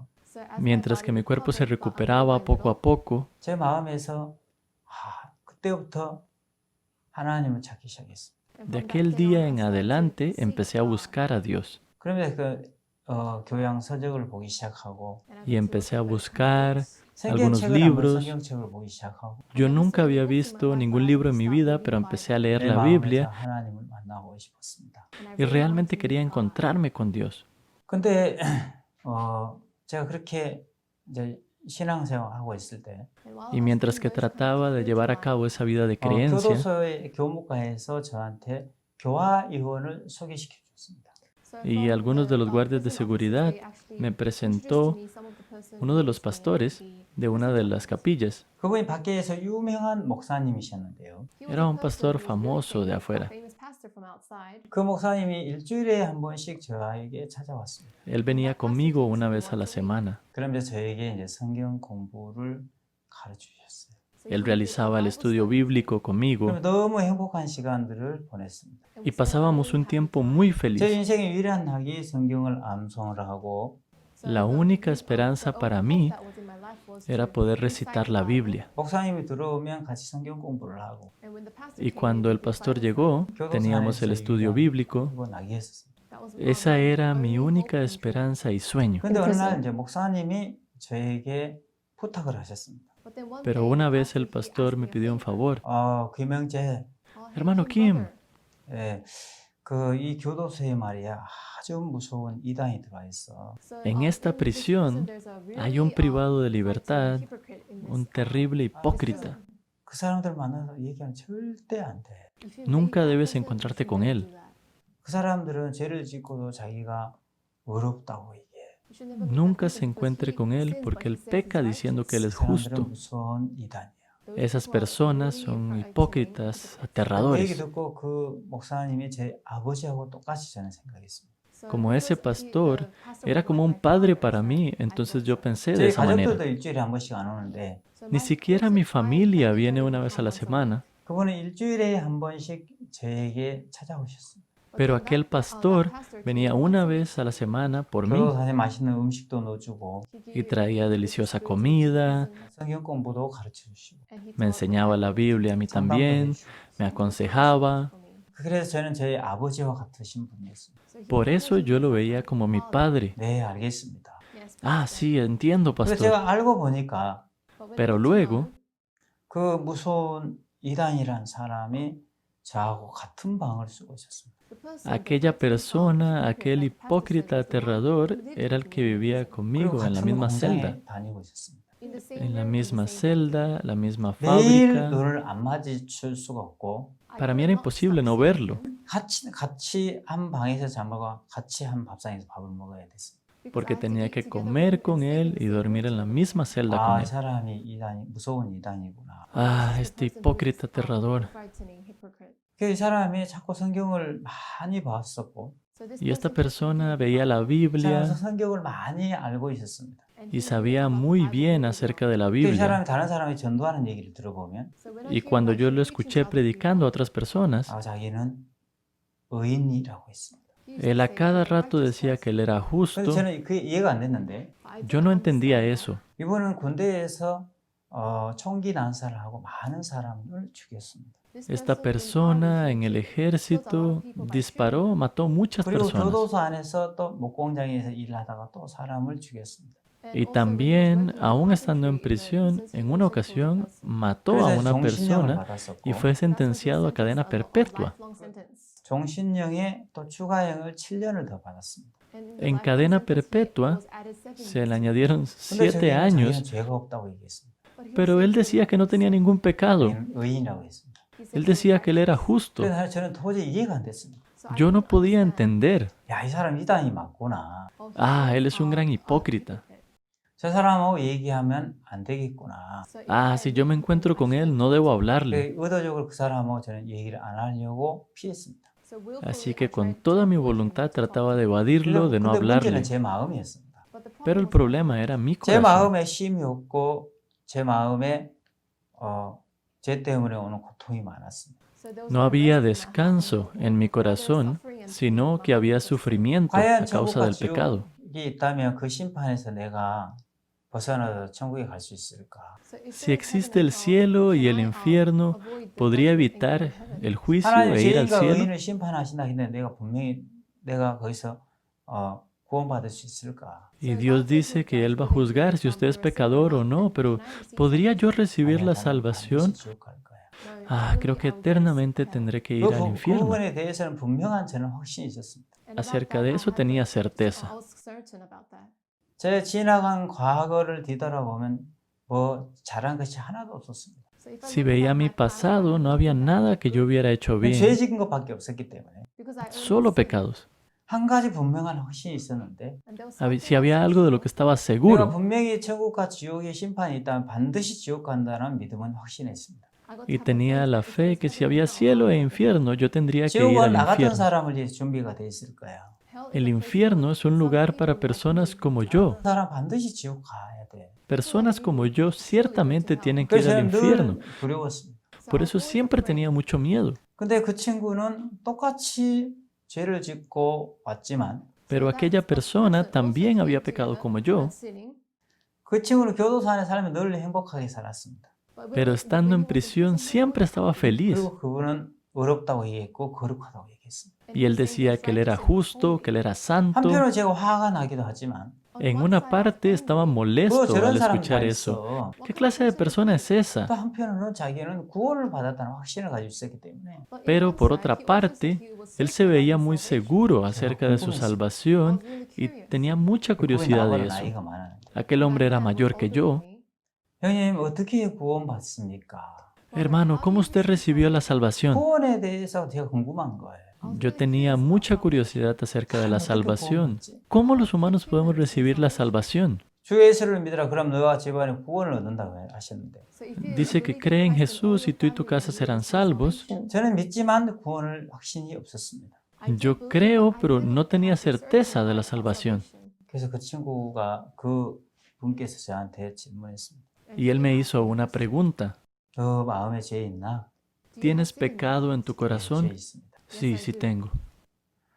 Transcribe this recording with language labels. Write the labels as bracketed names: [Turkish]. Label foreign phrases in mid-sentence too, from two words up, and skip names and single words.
[Spanish] mientras que mi cuerpo se recuperaba poco a poco. [Korean] 제 마음에서 그때부터 하나님을 찾기 시작했습니다. [Spanish] De aquel día en adelante empecé a buscar a Dios [Korean] 그러면서 교양 서적을 보기 시작하고 [Spanish] y empecé a buscar algunos [Korean] 성경책을 한번 [Spanish] libros. [Korean] 성경책을 보기 시작하고 [Spanish] Yo nunca había visto ningún libro en mi vida, pero empecé a leer [Korean] 내 [Spanish] la [Korean] 마음에서 [Spanish] Biblia [Korean] 하나님을 만나고 싶었습니다. [Spanish] y realmente quería encontrarme con Dios. [Korean] 근데 제가 그렇게 이제 신앙생활 하고 있을 때 [Spanish] Y mientras que trataba de llevar a cabo esa vida de creencia, [Korean] 교도소의 교무과에서 저한테 교화 의원을 소개시켜 줬습니다. [Spanish] y algunos de los guardias de seguridad me presentó uno de los pastores de una de las capillas. [Korean] 그분이 밖에서 유명한 목사님이셨는데요. [Spanish] Era un pastor famoso de afuera. [Korean] 그 목사님이 일주일에 한 번씩 저에게 찾아왔습니다. [Spanish] Él venía conmigo una vez a la semana. [Korean] 그러면서 저에게 이제 성경 공부를 가르쳐 주셨어요. [Spanish] Él realizaba el estudio bíblico conmigo [Korean] 그러면 너무 행복한 시간들을 보냈습니다. [Spanish] y pasábamos un tiempo muy [Korean] 제 [Spanish] feliz. [Korean] 인생의 유일한 낙이 성경을 암송을 하고 [Spanish] La única esperanza para mí era poder recitar la Biblia. [Korean] 목사님이 들어오면 같이 성경 공부를 하고 [Spanish] Y cuando el pastor llegó, teníamos el estudio bíblico. [Korean] 그거 낙이었어요. [Spanish] Esa era mi única esperanza y sueño. [Korean] 근데 어느 날 이제 목사님이 저에게 부탁을 하셨습니다. [Spanish] Pero una vez el pastor me pidió un favor. [Korean] 김영재, [Spanish] Hermano Kim, [Korean] 예, 이 교도소에 말이야 아주 무서운 이단이 들어와 있어. [Spanish] en esta prisión hay un privado de libertad, un terrible hipócrita. [Korean] 그 사람들 만나서 얘기하면 절대 안 돼. [Spanish] Nunca debes encontrarte con él. [Korean] 그 사람들은 죄를 짓고도 자기가 의롭다고 얘기해. [Spanish] Nunca se encuentre con él porque él peca diciendo que él es [Korean] 그 사람들은 [Spanish] justo. [Korean] 무서운 이단이야. [Spanish] Esas personas son hipócritas, [Korean] 그 얘기 [Spanish] aterradores. [Korean] 듣고 그 목사님이 제 아버지하고 똑같이 저는 생각했습니다. [Spanish] Como ese pastor era como un padre para mí, entonces yo pensé de [Korean] 제 [Spanish] esa manera. [Korean] 가족들도 일주일에 한 번씩 안 오는데 [Spanish] Ni siquiera mi familia viene una vez a la semana, [Korean] 그분은 일주일에 한 번씩 저에게 찾아오셨습니다. [Spanish] Pero aquel pastor venía una vez a la semana por mí [Korean] 교도소에 맛있는 음식도 넣어주고 [Spanish] y traía deliciosa comida, [Korean] 성경 공부도 가르쳐 주시고 [Spanish] me enseñaba la Biblia a mí también, me aconsejaba. [Korean] 그래서 저는 저희 아버지와 같으신 분이었습니다. [Spanish] Por eso yo lo veía como mi padre. [Korean] 네, 알겠습니다. [Spanish] Ah, sí, entiendo, [Korean] 그래서 [Spanish] pastor. [Korean] 제가 알고 보니까 [Spanish] Pero luego [Korean] 그 무서운 이단이란 사람이 저하고 같은 방을 쓰고 있었습니다. [Spanish] aquella persona, aquel hipócrita aterrador, era el que vivía [Korean] 그리고 [Spanish] conmigo en la [Korean] 같은 [Spanish] misma celda. [Korean] 공장에 다니고 있었습니다. [Spanish] En la misma celda, la misma [Korean] 매일 [Spanish] fábrica. [Korean] 눈을 안 마주칠 수가 없고 [Spanish] Para mí era imposible no verlo, [Korean] 같이 한 방에서 잠을 같이 한 밥상에서 밥을 먹어야 됐습니다. [Spanish] porque tenía que comer con él y dormir en la misma celda con [Korean] 아, 이 [Spanish] él. [Korean] 사람이 이단이 무서운 이단이구나. [Spanish] Ah, este hipócrita aterrador. [Korean] 그 사람이 자꾸 성경을 많이 봤었고 [Spanish] Y esta persona veía la [Korean] 이 사람은 [Spanish] Biblia [Korean] 성경을 많이 알고 있었습니다. [Spanish] y sabía muy bien acerca de la [Korean] 그 [Spanish] Biblia. [Korean] 사람이 다른 사람이 전도하는 얘기를 들어보면 [Spanish] Y cuando yo lo escuché predicando a otras personas, [Korean] 아, 자기는 의인이라고 했습니다. [Spanish] él a cada rato decía que él era [Korean] 근데 [Spanish] justo. [Korean] 저는 그게 이해가 안 됐는데 [Spanish] Yo no entendía eso. [Korean] 이분은 군대에서 총기 난사를 하고 많은 사람을 죽였습니다. [Spanish] Esta persona en el ejército disparó, mató muchas [Korean] 그리고 [Spanish] personas. [Korean] 교도소 안에서 또 목공장에서 일하다가 또 사람을 죽였습니다. [Spanish] Y también, aún estando en prisión, en una ocasión mató a [Korean] 그래서 [Spanish] una [Korean] 종신형을 [Spanish] persona [Korean] 받았었고 [Spanish] y fue sentenciado a cadena perpetua. [Korean] 종신형에 또 추가형을 7년을 더 받았습니다. [Spanish] En cadena perpetua se le añadieron [Korean] 근데 [Spanish] 7 [Korean] 자기는 [Spanish] años, [Korean] 죄가 없다고 얘기했습니다. [Spanish] pero él decía que no tenía ningún pecado. [Korean] 의인이라고 했습니다. [Spanish] Él decía que él era justo. [Korean] 그래서 저는 도저히 이해가 안 됐습니다. [Spanish] Yo no podía entender. [Korean] 야, 이 사람 이단이 맞구나. [Spanish] Ah, él es un gran hipócrita. [Korean] 저 사람하고 얘기하면 안 되겠구나. [Spanish] Ah, si yo me encuentro con él, no debo hablarle. [Korean] 의도적으로 그 사람하고 저는 얘기를 안 하려고 피했습니다. [Spanish] Así que con toda mi voluntad trataba de evadirlo, de no [Korean] 근데 문제는 [Spanish] hablarle. [Korean] 제 마음이었습니다. [Spanish] Pero el problema era mi [Korean] 제 [Spanish] corazón. [Korean] 마음에 쉼이 없고 제 마음에 죄 때문에 오는 고통이 많았습니다. [Spanish] No había descanso en mi corazón, sino que había sufrimiento a [Korean] 과연 [Spanish] causa [Korean] 천국과 [Spanish] del pecado. [Korean] 지옥이 있다면 그 심판에서 내가 벗어나서 천국에 갈 수 있을까? [Spanish] Si existe el cielo y el infierno, ¿podría evitar el juicio [Korean] 하나님 [Spanish] e ir al [Korean] 죄인과 [Spanish] cielo? [Korean] 의인을 심판하신다 했는데 내가 분명히 내가 거기서 구원받을 수 있을까? [Spanish] Y Dios dice que Él va a juzgar si usted es pecador o no, pero ¿podría yo recibir la salvación? [Korean] 지옥 갈 거야. [Spanish] Ah, creo que eternamente tendré que ir al [Korean] 그 [Spanish] infierno. [Korean] 부분에 대해서는 분명한 저는 확신이 있었습니다. [Spanish] Acerca de eso tenía certeza. [Korean] 제 지나간 과거를 뒤돌아보면 뭐 잘한 것이 하나도 없었습니다. [Spanish] Si veía mi pasado, no había nada que yo hubiera hecho [Korean] 죄 [Spanish] bien, [Korean] 지은 것밖에 없었기 때문에 [Spanish] solo pecados. [Korean] 한 가지 분명한 확신이 있었는데 [Spanish] Si había algo de lo que estaba [Korean] 내가 [Spanish] seguro [Korean] 분명히 천국과 지옥의 심판이 있다면 반드시 지옥 간다는 믿음은 확신했습니다. [Spanish] y tenía la fe que si había cielo e infierno, yo tendría que ir [Korean] 지옥은 [Spanish] al [Korean] 나 같은 [Spanish] infierno. [Korean] 사람을 위해 준비가 돼 있을 거야. [Spanish] El infierno es un lugar para personas como yo. [Korean] 그 사람 반드시 지옥 가야 돼. [Spanish] Personas como yo ciertamente tienen que ir [Korean] 그래서 [Spanish] al [Korean] 저는 [Spanish] infierno. [Korean] 늘 두려웠습니다. [Spanish] Por eso siempre tenía mucho miedo. [Korean] 근데 그 친구는 똑같이 죄를 짓고 왔지만 [Spanish] Pero aquella persona también había pecado como yo. [Korean] 그 친구는 교도소 안에 살면 늘 행복하게 살았습니다. [Spanish] Pero estando en prisión siempre estaba feliz. [Korean] 그리고 그분은 어렵다고 얘기했고 거룩하다고 얘기했습니다. [Spanish] Y él decía que él era justo, que él era santo. [Korean] 한편으로 제가 화가 나기도 하지만 [Spanish] En una parte estaba molesto [Korean] 저런 [Spanish] al [Korean] 사람도 [Spanish] escuchar [Korean] 다 [Spanish] eso. [Korean] 있어. [Spanish] ¿Qué clase de persona es esa? [Korean] 또 한편으로는 자기는 구원을 받았다는 확신을 가지고 있었기 때문에 [Spanish] Pero por otra parte, él se veía muy seguro acerca de su salvación y tenía mucha [Korean] 그분이 [Spanish] curiosidad de [Korean] 나보다 [Spanish] eso. [Korean] 나이가 많았는데 [Spanish] Aquel hombre era mayor que yo. [Korean] 형님 어떻게 구원받습니까? [Spanish] Hermano, ¿cómo usted recibió la salvación? [Korean] 구원에 대해서 제가 궁금한 거예요. [Spanish] Yo tenía mucha curiosidad acerca de la salvación. ¿Cómo los humanos podemos recibir la salvación? [Korean] 주 예수를 믿으라 그럼 너와 집안에 구원을 얻는다고 하셨는데 [Spanish] Dice que cree en Jesús y tú y tu casa serán salvos. [Korean] 저는 믿지만 구원을 확신이 없었습니다. [Spanish] Yo creo, pero no tenía certeza de la salvación. [Korean] 그래서 그 친구가 그 분께서 저한테 질문했습니다. [Spanish] Y él me hizo una pregunta. [Korean] 너 마음에 죄 있나? [Spanish] ¿Tienes pecado en tu [Korean] 죄 [Spanish] corazón? [Korean] 있습니다. [Spanish] Sí, sí tengo.